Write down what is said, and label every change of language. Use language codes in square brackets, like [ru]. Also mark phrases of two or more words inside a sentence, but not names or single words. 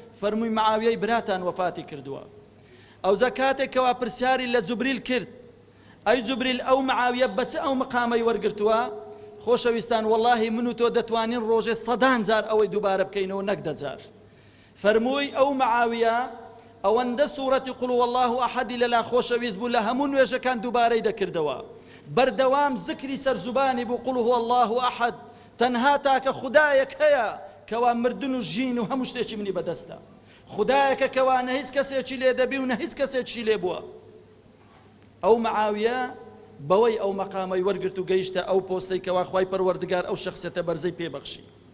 [ckb] فەرمووی: «معاویەی براتان وەفاتی کردووە.» ئەو جا کاتێک کەوا پرسیاری لە جوبریل کرد: «ئەی جوبریل، ئەو معاویە بە چ ئەو مقامەی وەرگرتووە؟» خۆشەویستان، وەڵاهی من و تۆ دەتوانین ڕۆژێ سەدان جار ئەوەی دووبارە بکەینەوە، نەک دەجار. فەرمووی: «ئەو معاویە ئەوەندە سوورەتی [ar] قول هو الله ئەحەدی [ckb] لەلا خۆشەویست بوو، لە هەموو نوێژەکان دووبارەی دەکردەوە. بەردەوام زکری سەر زوبانی بوو، [ar] قول هو الله ئەحەد، [ckb] تەنها تاکە خودایەک هەیە کەوا مردن و ژین و هەموو شتێکی منی بەدەستە. خودایەکە کەوا نە هیچ کەسێکی لێ دەبی و نە هیچ کەسێکی لێ بووە.» ئەو معاویە بەوەی ئەو مەقامەی وەرگرت و گەیشتە ئەو پۆستەی کەوا خوای پەروەردگار ئەو شەخسیەتە بەرزەی پێبەخشی.